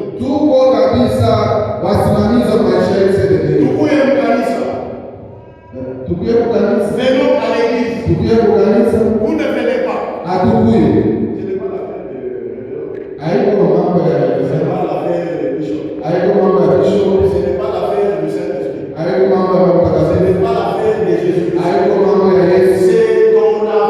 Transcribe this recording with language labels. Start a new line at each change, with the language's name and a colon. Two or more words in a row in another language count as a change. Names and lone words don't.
Swahili: Tuko kabisa wasimamizi wa maisha yetu sisi wenyewe. Tukuye mkanisa. Tukiwe kukanisa,
French: Venons à l'église.
Swahili: tukiwe kukanisa,
French: Vous ne venez pas.
Swahili: hatukuye.
French: Ce n'est pas l'affaire de
Swahili: Haiko mambo ya
French: ce n'est pas l'affaire de Bishop.
Swahili: haiko mambo ya bishop,
French: Ce n'est pas l'affaire du Saint-Esprit.
Swahili: haiko mambo ya
French: Ce
Swahili: mtakatifu,
French: n'est pas l'affaire de Jésus.
Swahili: haiko mambo ya Yesu.
French: C'est ton